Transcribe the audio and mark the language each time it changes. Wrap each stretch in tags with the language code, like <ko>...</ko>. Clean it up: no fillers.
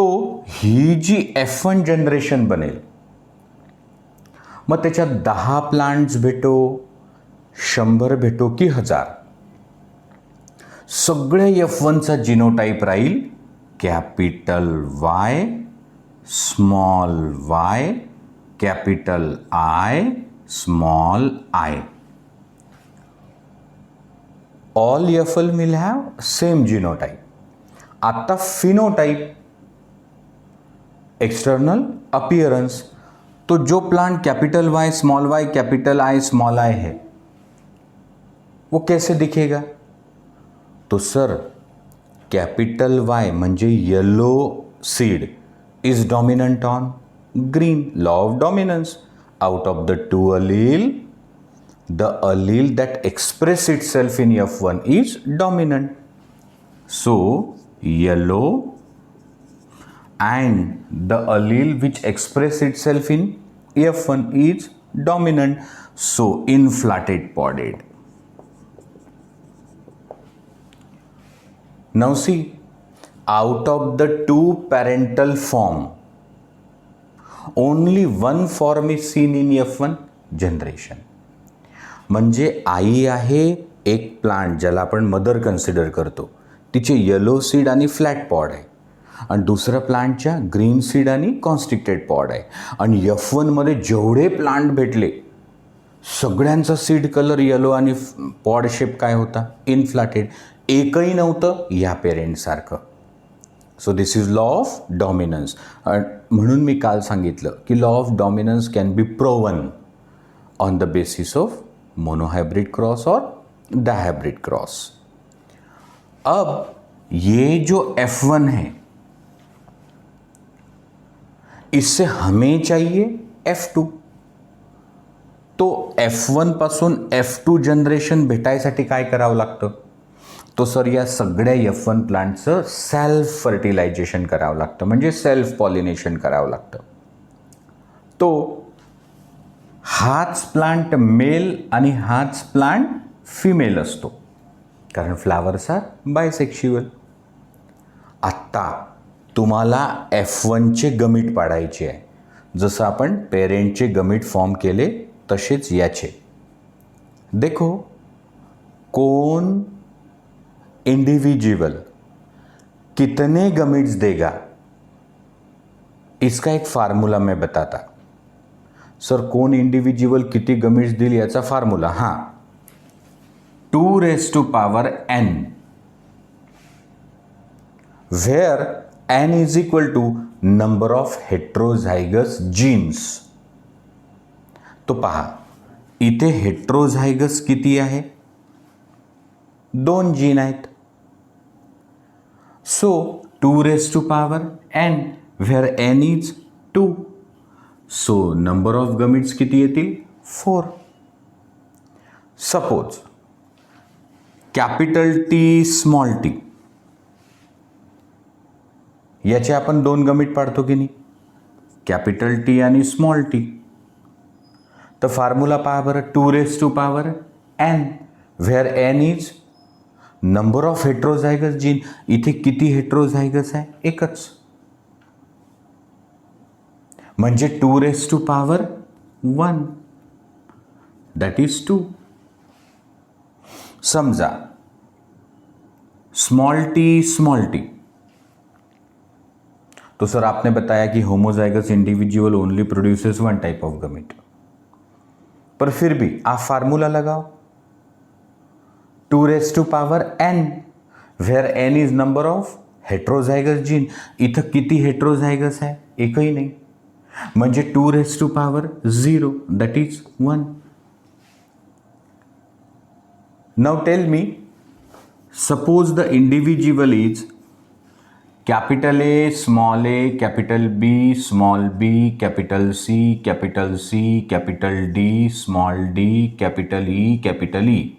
<mr>तो ही जी F1 generation बनेल, मग त्याच्यात 10 प्लांट्स भेटो, 100 भेटो की 1000, सगळे F1चा जिनोटाईप राहील capital Y, small Y, capital I, small I.</mr> <en>All FL will have same genotype.</en> <hi>आता फिनोटाइप, एक्सटर्नल अपीयरेंस, तो जो plant capital Y capital I small I है वो कैसे दिखेगा?</hi> <mr>तो सर कैपिटल वाई म्हणजे</mr> <en>yellow seed is dominant on green,</en> <mr>law of dominance.</mr> <en>Out of the two allele, the allele that express itself in F1 is dominant. So yellow and the allele which express itself in F1 is dominant. So inflated podded. Now see, out of the two parental form, only one form is seen in F1 generation.</en> <mr>म्हणजे आई आहे एक plant ज्याला आपण mother consider करतो, तिचे yellow seed आणि flat pod आहे, आणि दुसऱ्या प्लांटच्या ग्रीन सीड आणि कॉन्स्ट्रिक्टेड पॉड आहे. आणि F1मध्ये जेवढे प्लांट भेटले सगळ्यांचा सीड कलर येलो आणि पॉड शेप काय होता? इनफ्लॅटेड. एकही नव्हतं या पेरेंटसारखं.</mr> <en>So this is law of dominance.</en> <mr>म्हणून मी काल सांगितलं की</mr> <en>law of dominance can be proven on the basis of monohybrid cross</en> <hi>और</hi> <en>Dihybrid cross.</en> <hi>अब ये जो F1 है इससे हमें चाहिए F2.</hi> <mr>तो F1 पासून F2 जनरेशन भेटायसाठी काय करावं लागतं? तो सर या सगळ्या F1 प्लांटचं सेल्फ फर्टिलायझेशन करावं लागतं, म्हणजे सेल्फ पॉलिनेशन करावं लागतं. तो हाच प्लांट मेल आणि हाच प्लांट फिमेल असतो, कारण फ्लावर्स आर बायसेक्शुअल. आत्ता तुम्हाला F1चे गमीट पाडायचे आहे. जसं आपण पेरेंटचे गमीट फॉर्म केले तसेच याचे.</mr> <hi>देखो कौन इंडिविजुअल कितने गमीट्स देगा, इसका एक फार्मूला मैं बताता. सर कौन इंडिविजुअल</hi> <mr>किती गमीट्स देईल याचा फार्मूला?</mr> <en>हां, 2n, where n is equal to number of heterozygous genes.</en> <mr>तो पहा इथे हेट्रोझायगस किती आहे? 2 जीन आहेत.</mr> <en>So 2n, where n is 2.</en> <mr>So number of gametes किती येतील? 4. Suppose capital T small T याचे आपण 2 गमीट पाडतो की नाही, कॅपिटल टी आणि स्मॉल टी. तर फॉर्म्युला पहा बरं, 2n,</mr> <en>Where n is number of heterozygous gene.</en> <mr>इथे किती हेट्रोझायगस आहे? एकच, म्हणजे 2n,</mr> <en>That is 2.</en> <mr>समजा स्मॉल टी,</mr> <hi>तो सर आपने बताया कि homozygous individual only produces 1 type of gamete. पर फिर भी आप फार्मूला लगाओ, 2n, where n is number of heterozygous gene.</hi> <mr>इथं किती हेट्रोझायगस आहे? एकही नाही, म्हणजे 2n,</mr> <en>That is 1. Now tell me, suppose the individual is capital A, small a, capital B, small b, capital C, capital D, small d, capital E.</en>